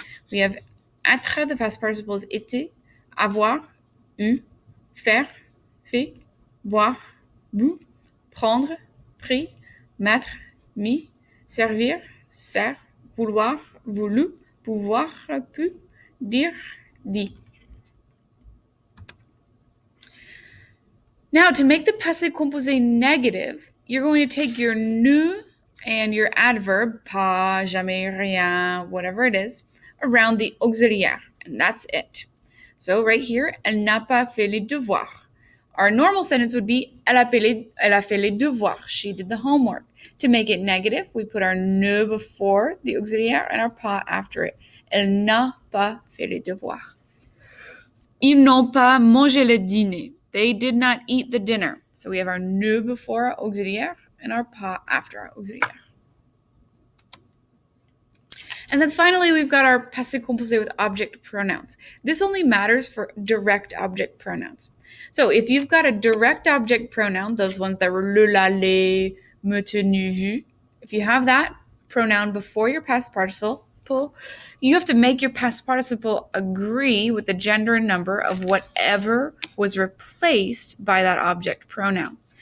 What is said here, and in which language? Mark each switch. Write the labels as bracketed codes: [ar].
[en] We have être, the past participle is été, avoir, eu, faire, fait, boire, bu, prendre, pris, mettre, mis, servir, sert, vouloir, voulu, pouvoir, pu, dire, dit. Now, to make the passé composé negative, you're going to take your ne and your adverb, pas, jamais, rien, whatever it is, around the auxiliaire, and that's it. So right here, [fr] elle n'a pas fait les devoirs. [en] Our normal sentence would be, [fr] elle a fait les devoirs. [en] She did the homework. To make it negative, we put our ne before the auxiliaire and our pas after it. [fr] Elle n'a pas fait les devoirs. Ils n'ont pas mangé le dîner. [en] They did not eat the dinner. So we have our ne before our auxiliaire and our pas after our auxiliaire. And then finally, we've got our passé composé with object pronouns. This only matters for direct object pronouns. So if you've got a direct object pronoun, those ones that were le, la, les, me, tenu, vu, if you have that pronoun before your past participle, you have to make your past participle agree with the gender and number of whatever was replaced by that object pronoun.